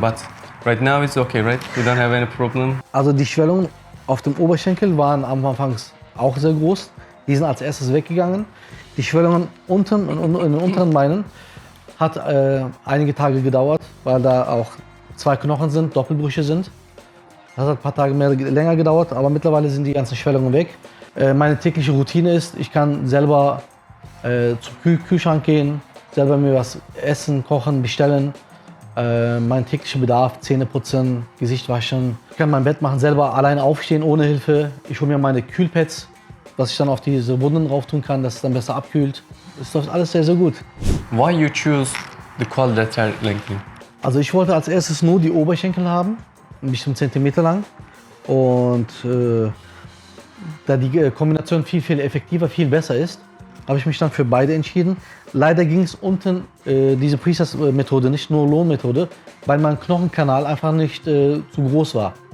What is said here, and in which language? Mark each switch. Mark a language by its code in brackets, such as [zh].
[en] But right now it's okay, right? You don't have any problem? [de] Also die Schwellungen auf dem Oberschenkel waren am Anfang auch sehr groß. Die sind als erstes weggegangen. Die Schwellungen unten und in den unteren Beinen hat einige Tage gedauert, weil da auch 2 Knochen sind, Doppelbrüche sind. Das hat ein paar Tage länger gedauert, aber mittlerweile sind die ganzen Schwellungen weg. Meine tägliche Routine ist, ich kann selber zum Kühlschrank gehen, selber mir was essen, kochen, bestellen. Mein täglicher Bedarf, Zähne putzen, Gesicht waschen. Ich kann mein Bett machen, selber alleine aufstehen, ohne Hilfe. Ich hole mir meine Kühlpads, was ich dann auf diese Wunden drauf tun kann, dass es dann besser abkühlt. Es läuft alles sehr, sehr gut. [en] Why you choose the quadrilateral lengthening? [de] Also ich wollte als erstes nur die Oberschenkel haben, bestimmt Zentimeter lang. Und da die Kombination viel, viel effektiver, viel besser ist, habe ich mich dann für beide entschieden. Leider ging es unten diese Priesters-Methode, nicht nur Lohn-Methode, weil mein Knochenkanal einfach nicht zu groß war.